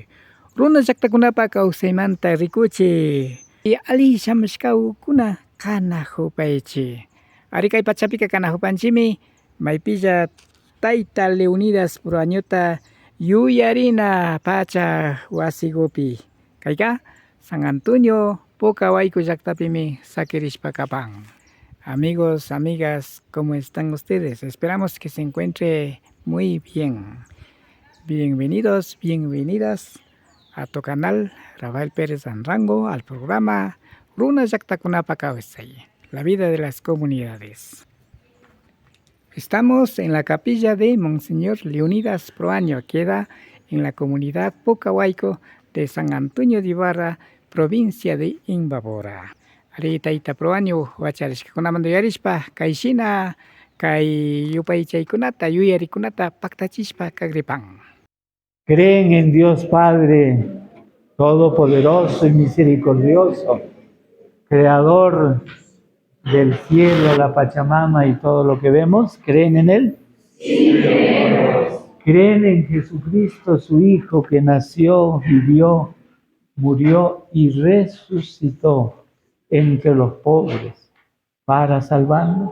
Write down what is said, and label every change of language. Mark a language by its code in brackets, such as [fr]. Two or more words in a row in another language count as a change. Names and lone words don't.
[qu] Runa llaqtakunapa kawsaymanta rikuchik alli shamushkakuna kanajupaychik. Ari kay pachapika kanajupanchikmi maypilla Tayta Leonidas Proañota yuyarina pacha wasikupi kayka San Antonio Pucawayku llaqtapimi sakirishpa kapan. [es] Amigos, amigas, ¿cómo están ustedes? Esperamos que se encuentre muy bien. Bienvenidos, bienvenidas a tu canal Rafael Pérez Anrango, al programa Runa Llaqtakunapa Kawsay, la vida de las comunidades. Estamos en la capilla de Monseñor Leonidas Proaño, queda en la comunidad Pucawayco de San Antonio de Ibarra, provincia de Imbabura. [qu] Ari Tayta Proaño wacharishkakunamanta yarishpa kayshina kay yupaychaykunata yuyarikunata paktachishpa kagripan. [es] Creen en Dios Padre Todopoderoso y Misericordioso, Creador del cielo, la Pachamama y todo lo que vemos. ¿Creen en Él? Sí, creemos. ¿Creen en Jesucristo, su Hijo, que nació, vivió, murió y resucitó entre los pobres para salvarnos?